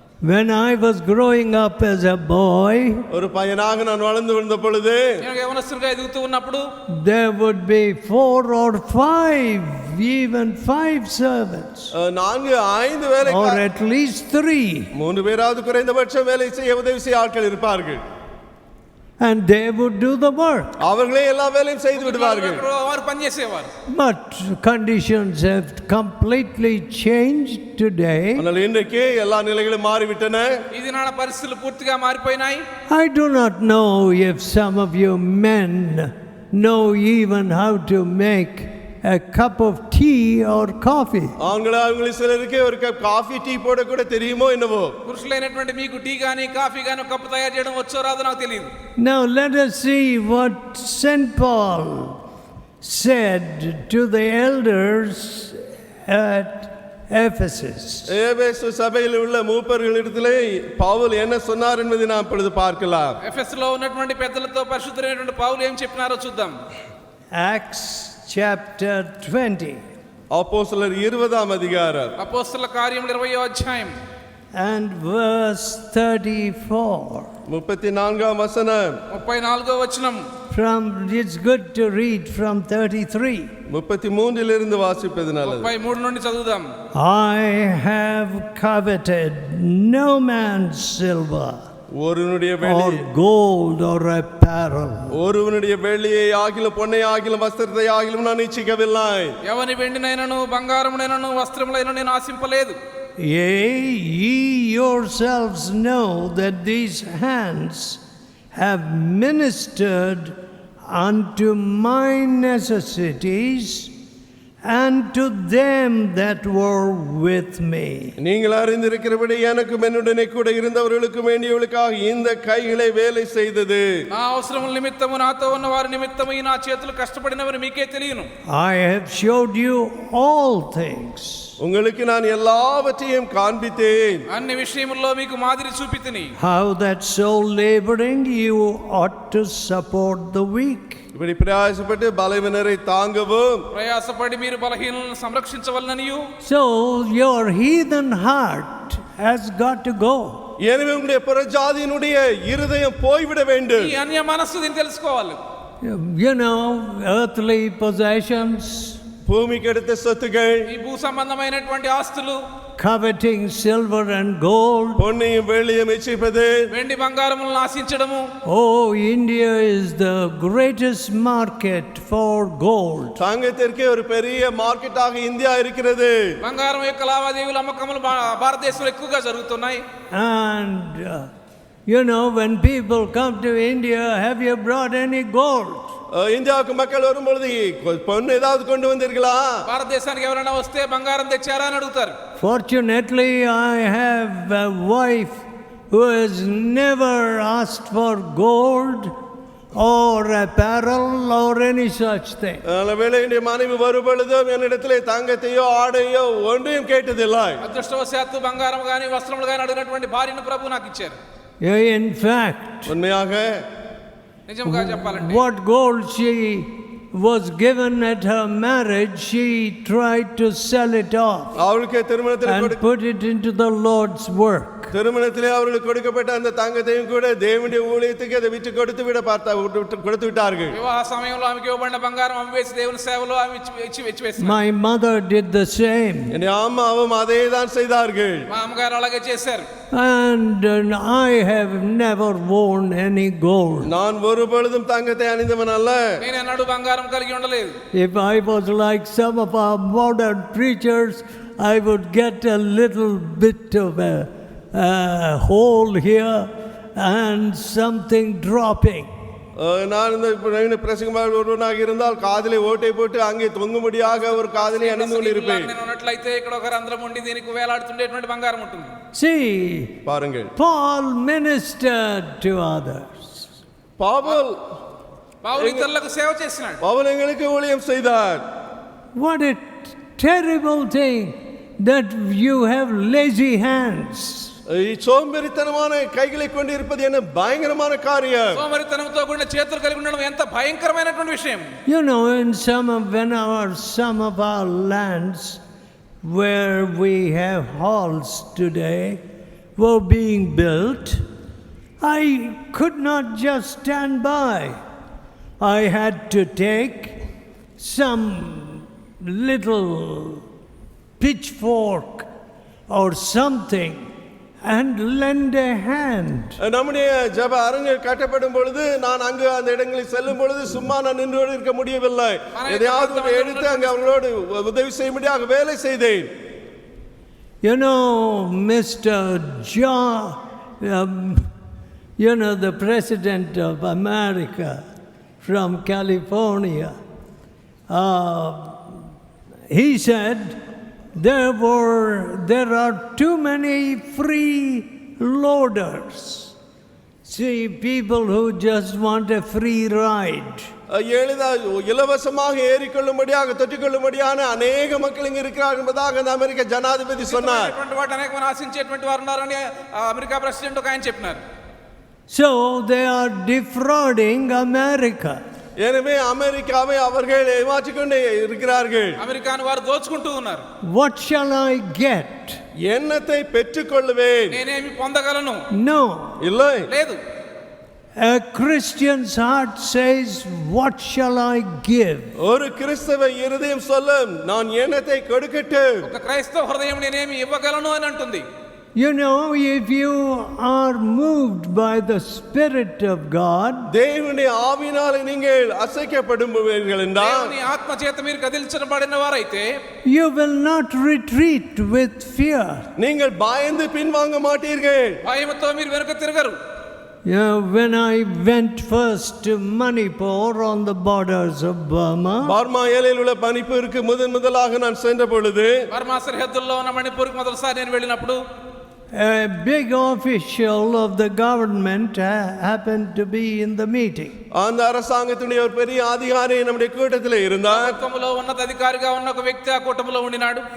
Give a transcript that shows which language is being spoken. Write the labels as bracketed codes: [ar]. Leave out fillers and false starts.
[en] When I was growing up as a boy, [ta] ஒரு பையனாக நான் வளர்ந்து வந்த பொழுது, [te] నేను యవనస్తుడిగా ఎదుగుతూ ఉన్నప్పుడు, [en] there would be 4 or 5, even 5 servants, [ta] 4-5 வேலைக்காரர்கள், [en] or at least 3, [ta] 3 பேராவது குறைந்தபட்சம் வேலை செய்ய உதவி செய்ய ஆட்கள் இருப்பார்கள். [en] and they would do the work. [ta] அவர்களே எல்லா வேலையும் செய்து விடுவார்கள். [te] వారు పని చేసేవారు. [en] But conditions have completely changed today. [ta] ஆனால் இன்றைக்கு எல்லா நிலைகளும் மாறிவிட்டன. [te] ఈ దినాన పరిస్థితులు పూర్తిగా మారిపోయినాయి. [en] I do not know if some of you men know even how to make a cup of tea or coffee. [ta] ஆண்களாக சிலருக்கு ஒரு கப் காஃபி டீ போட கூட தெரியுமோ என்னவோ. [te] పురుషులైనటువంటి మీకు టీ గాని కాఫీ గాని కప్పు తయారు చేయడం వచ్చో రాదో నాకు తెలియదు. [en] Now let us see what St. Paul said to the elders at Ephesus. [ta] எபேசு சபையில் உள்ள மூப்பர்களிடத்திலே பவுல் என்ன சொன்னார் என்பதை நாம் இப்பொழுது பார்க்கலாம். [te] ఎఫెసులో ఉన్నటువంటి పెద్దలతో పరిశుద్ధుడైనటువంటి పౌలు ఏం చెప్పినారో చూద్దాం. [en] Acts chapter 20. [ta] அப்போஸ்தலர் 20ஆம் அதிகாரம். [te] అపోస్తలుల కార్యములు 20వ అధ్యాయం. [en] And verse 34. [ta] 34ஆம் வசனம். [te] 34వ వచనం. [en] It's good to read from 33. [ta] 33 வாசிப்பது நல்லது. [te] 33 నుండి చదువుదాం. [en] I have coveted no man's silver, [ta] ஒருவனுடைய [en] or gold or apparel. [ta] ஒருவனுடைய வெள்ளியை ஆகிலும் பொன்னை ஆகிலும் வஸ்திரத்தை ஆகிலும் நான் இச்சிக்கவில்லை. [te] ఎవని వెండినైనను బంగారమునైనను వస్త్రములైనను నేను ఆశింపలేదు. [en] Yea, ye yourselves know that these hands have ministered unto my necessities and to them that were with me. [ta] நீங்கள் அறிந்திருக்கிறபடி எனக்கும் என்னுடனே கூட இருந்தவர்களுக்கும் வேண்டியவர்களுக்காக இந்த கைகளை வேலை செய்தது. [te] నా అవసరముల నిమిత్తము నాతో ఉన్న వారి నిమిత్తము ఈ నా చేతులు కష్టపడినవని మీకే తెలియను. [en] I have showed you all things. [ta] உங்களுக்கு நான் எல்லாவற்றையும் காண்பித்தேன். [te] అన్ని విషయముల్లో మీకు మాదిరి చూపితిని. [en] How that so laboring you ought to support the weak. [ta] இப்படி பிரயாசப்பட்டு பலவீனரை தாங்கவும், [te] ప్రయాసపడి మీరు బలహీనులను సంరక్షించవలననియు. [en] So your heathen heart has got to go. [ta] எனவே உங்களுடைய புறஜாதியினுடைய இருதயம் போய்விட வேண்டும். [te] ఈ అన్య మనస్సు దీన్ని తెలుసుకోవాలి. [en] You know, earthly possessions, [ta] பூமிக்கு அடுத்த சொத்துகள், [te] ఈ భూ సంబంధమైనటువంటి ఆస్తులు, [en] coveting silver and gold. [ta] பொன்னையும் வெள்ளியும் இச்சிப்பது. [te] వెండి బంగారములను ఆశించడము. [en] Oh, India is the greatest market for gold. [ta] தங்கத்திற்கு ஒரு பெரிய மார்க்கெட்டாக இந்தியா இருக்கிறது. [te] బంగారం యొక్క లావాదేవీలు అమ్మకములు భారతదేశంలో ఎక్కువగా జరుగుతున్నాయి. [en] And you know, when people come to India, have you brought any gold? [ta] இந்தியாவுக்கு மக்கள் வரும்பொழுது பொண்ணு ஏதாவது கொண்டு வந்தீர்களா? [te] భారతదేశానికి ఎవరైనా వస్తే బంగారం తెచ్చారా అని అడుగుతారు. [en] Fortunately, I have a wife who has never asked for gold or apparel or any such thing. [ta] வேளை என்னுடைய மனைவி வரும்பொழுதும் என்னிடத்திலே தங்கத்தையோ ஆடையோ ஒன்றையும் கேட்டதில்லை. [te] అదృష్టవశాత్తు బంగారం గాని వస్త్రములు గాని అడిగినటువంటి భార్యను ప్రభు నాకు ఇచ్చారు. [en] In fact, [ta] உண்மையாக [te] నిజంగా చెప్పాలంటే [en] what gold she was given at her marriage, she tried to sell it off [ta] அவளுக்கு திருமணத்தில் [en] and put it into the Lord's work. [ta] திருமணத்திலே அவர்களுக்கு கொடுக்கப்பட்ட அந்த தங்கத்தையும் கூட தேவனுடைய ஊழியத்துக்கு அதை விட்டு கொடுத்து விட்டார்கள். [te] వివాహ సమయంలో ఆమెకి ఇవ్వబడిన బంగారం అమ్మేసి దేవుని సేవలో ఆమె ఇచ్చి వేశారు. [en] My mother did the same. [ta] என்னுடைய அம்மாவும் அதே தான் செய்தார்கள். [te] మా అమ్మగారు అలాగే చేశారు. [en] And I have never worn any gold. [ta] நான் ஒரு பொழுதும் தங்கத்தை அணிந்தவன் அல்ல. [te] నేను ఎన్నడూ బంగారం కలిగి ఉండలేదు. [en] If I was like some of our modern preachers, I would get a little bit of a hole here and something dropping. [ta] நான் இந்த பிரசங்கமாக ஒருவனாக இருந்தால் காதிலே ஓட்டை போட்டு அங்கே தொங்கும்படியாக ஒரு காதிலே அணிந்து கொண்டிருப்பேன். [te] నేను ఉన్నట్లయితే ఇక్కడ ఒక రంధ్రం ఉండి దీనికి వేలాడుతుండేటువంటి బంగారం ఉంటుంది. [en] See, [ta] பாருங்கள், [en] Paul ministered to others. [ta] Pavul [te] ఇతరులకు సేవ చేసినాడు. [ta] பவுல் எங்களுக்கு ஊழியம் செய்தார். [en] What a terrible thing that you have lazy hands. [ta] சோம்பேறித்தனமான கைகளை கொண்டு இருப்பது என்ன பயங்கரமான காரியம். [te] సోమరితనంతో కూడిన చేతులు కలిగి ఉండడం ఎంత భయంకరమైనటువంటి విషయం. [en] You know, in some of our lands where we have halls today were being built, I could not just stand by. I had to take some little pitchfork or something and lend a hand. [ta] நம்முடைய ஜெப அரங்கு கட்டப்படும் பொழுது நான் அங்கு அந்த இடங்களில் செல்லும் பொழுது சும்மா நான் நின்று இருக்க முடியவில்லை. எதையாவது எடுத்து அங்கு அவர்களோடு உதவி செய்யும்படியாக வேலை செய்தேன். [en] You know, Mr. John, you know, the president of America from California, he said there are too many free loaders. See, people who just want a free ride. [ta] இலவசமாக ஏறிக்கொள்ளும்படியாக தொற்றிக்கொள்ளும்படியான அநேக மக்கள் இங்கு இருக்கிறார்கள் என்பதாக அந்த அமெரிக்க ஜனாதிபதி சொன்னார். [te] అమెరికా ప్రెసిడెంట్ ఒక ఆయన చెప్పినారు. [en] So they are defrauding America. [ta] எனவே அமெரிக்காவை அவர்கள் ஏமாற்றிக் கொண்டே இருக்கிறார்கள். [te] అమెరికాను వారు దోచుకుంటూ ఉన్నారు. [en] What shall I get? [ta] என்னத்தை பெற்றுக்கொள்வேன்? [te] నేనేమి పొందగలను? [en] No. [ta] இல்லை. [te] లేదు. [en] A Christian's heart says, what shall I give? [ta] ஒரு கிறிஸ்தவ இருதயம் சொல்லும், நான் என்னத்தை கொடுக்கட்டும்? [te] ఒక క్రైస్తవ హృదయం నేనేమి ఇవ్వగలను అని అంటుంది. [en] You know, if you are moved by the Spirit of God, [ta] தேவனுடைய ஆவியினாலே நீங்கள் அசைக்கப்படுவீர்கள் என்றால், [te] దేవుని ఆత్మ చేత మీరు కదిలించబడిన వారైతే, [en] you will not retreat with fear. [ta] நீங்கள் பயந்து பின்வாங்க மாட்டீர்கள். [te] భయముతో మీరు వెనుక తిరగరు. [en] When I went first to Manipur on the borders of Burma, [ta] Burma எல்லையில் உள்ள மணிப்பூருக்கு முதலாக நான் சென்ற பொழுது [te] బర్మా సరిహద్దుల్లో ఉన్న మణిపూర్కి మొదటిసారి నేను వెళ్ళినప్పుడు [en] a big official of the government happened to be in the meeting. [ta] அந்த அரசாங்கத்துடைய ஒரு பெரிய அதிகாரி நம்முடைய கூட்டத்தில் இருந்தார். [te] ప్రభుత్వంలో ఉన్నత అధికారిగా ఉన్న ఒక వ్యక్తి ఆ కూటమిలో ఉండినాడు.